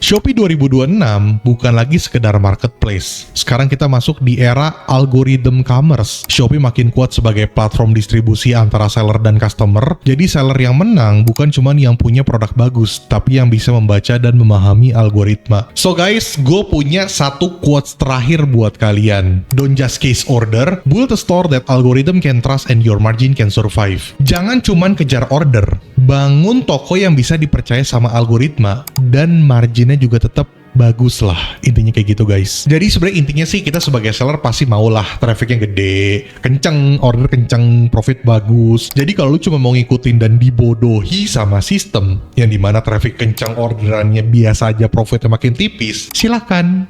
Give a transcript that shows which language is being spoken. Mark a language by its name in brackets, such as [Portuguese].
[Indonesian] Shopee 2026 bukan lagi sekedar marketplace. Sekarang kita masuk di era algorithm commerce. Shopee makin kuat sebagai platform distribusi antara seller dan customer. Jadi seller yang menang bukan cuman yang punya produk bagus, tapi yang bisa membaca dan memahami algoritma. So guys, gue punya satu quotes terakhir buat kalian. [English] Don't just case order, build a store that algorithm can trust and your margin can survive. [Indonesian] Jangan cuman kejar order, bangun toko yang bisa dipercaya sama algoritma dan marginnya juga tetap bagus lah, intinya kayak gitu guys. Jadi sebenarnya intinya sih kita sebagai seller pasti maulah trafficnya gede, kenceng, order kenceng, profit bagus. Jadi kalau lu cuma mau ngikutin dan dibodohi sama sistem yang dimana traffic kenceng, orderannya biasa aja, profitnya makin tipis, silahkan.